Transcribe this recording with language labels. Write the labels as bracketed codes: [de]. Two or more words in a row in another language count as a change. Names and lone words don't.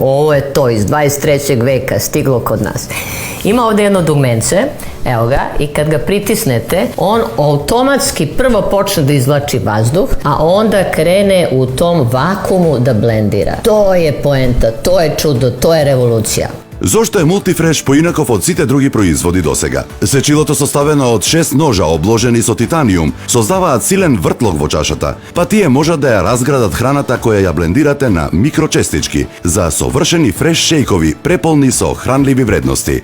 [sr] Ovo je to iz 23. veka stiglo kod nas. Ima ovde jedno dugmence, evo ga, i kad ga pritisnete, on automatski prvo počne da izvlači vazduh, a onda krene u tom vakuumu da blendira. To je poenta, to je čudo, to je revolucija. [mk] Зошто е Multifresh поинаков од сите други производи досега? Сечилото составено од 6 ножа обложени со титаниум создаваат силен вртлок во чашата, па тие можат да ја разградат храната која ја блендирате на микрочестички за совршени фреш шејкови преполни со хранливи вредности.